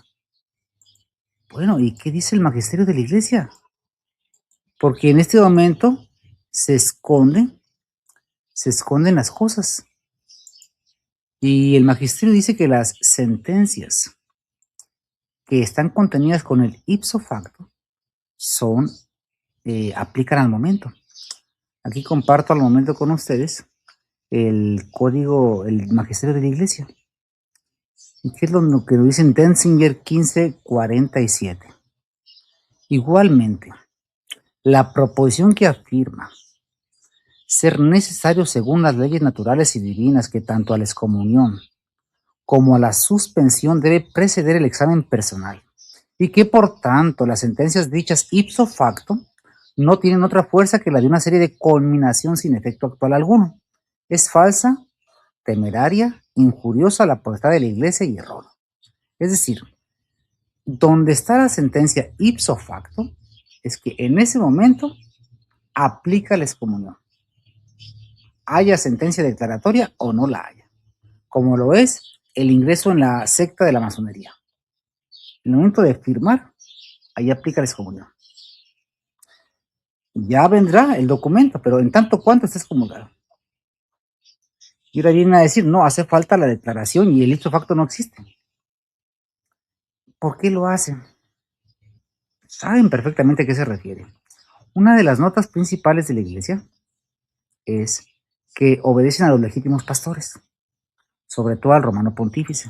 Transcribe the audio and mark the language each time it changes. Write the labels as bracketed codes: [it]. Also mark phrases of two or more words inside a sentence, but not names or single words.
[es] Bueno, ¿y qué dice el magisterio de la Iglesia? Porque en este momento se esconden las cosas. Y el magisterio dice que las sentencias que están contenidas con el [la] ipso facto [es] aplican al momento. Aquí comparto al momento con ustedes el código, el magisterio de la Iglesia. ¿Y qué es lo que nos dice en Denzinger 1547? Igualmente, la proposición que afirma ser necesario según las leyes naturales y divinas que tanto a la excomunión como a la suspensión debe preceder el examen personal, y que por tanto las sentencias dichas [la] ipso facto [es] no tienen otra fuerza que la de una serie de conminación sin efecto actual alguno. Es falsa, temeraria, injuriosa a la potestad de la Iglesia y error. Es decir, donde está la sentencia [la] ipso facto [es] es que en ese momento aplica la excomunión. Haya sentencia declaratoria o no la haya. Como lo es el ingreso en la secta de la masonería. En el momento de firmar, ahí aplica la excomunión. Ya vendrá el documento, pero en tanto cuanto esté excomulgado. Y ahora vienen a decir, no, hace falta la declaración y el [la] ipso facto [es] no existe. ¿Por qué lo hacen? Saben perfectamente a qué se refiere. Una de las notas principales de la iglesia es que obedecen a los legítimos pastores, sobre todo al romano pontífice.